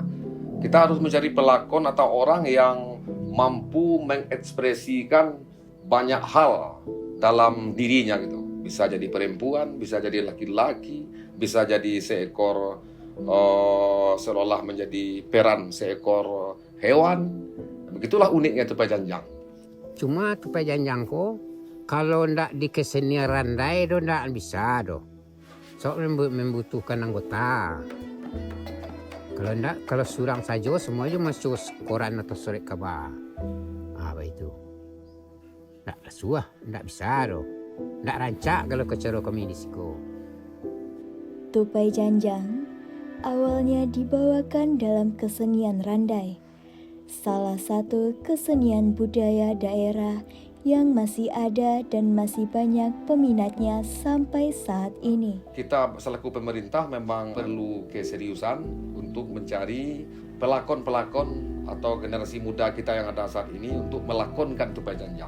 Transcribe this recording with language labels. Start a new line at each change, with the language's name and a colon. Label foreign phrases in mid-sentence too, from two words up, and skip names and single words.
Indonesian: Kita harus mencari pelakon atau orang yang mampu mengekspresikan banyak hal dalam dirinya gitu. Bisa jadi perempuan, bisa jadi laki-laki, bisa jadi seekor seolah menjadi peran seekor hewan. Begitulah uniknya tupai janjang.
Minangkabau: Cuma tupai janjang ko kalau ndak di kesenian randai do ndak bisa do.
Indonesian: Soalnya membutuhkan anggota. Kalau ndak, kalau surang saja semuanya masuk koran atau surat kabar. Apa itu?
Minangkabau: Ndak suah, ndak bisa do. Ndak rancak kalau kecara kami di Siko.
Indonesian: Tupai janjang awalnya dibawakan dalam kesenian randai, salah satu kesenian budaya daerah yang masih ada dan masih banyak peminatnya sampai saat ini. Kita selaku pemerintah memang perlu keseriusan untuk mencari pelakon-pelakon atau generasi muda kita yang ada saat ini untuk melakonkan tupai janjang.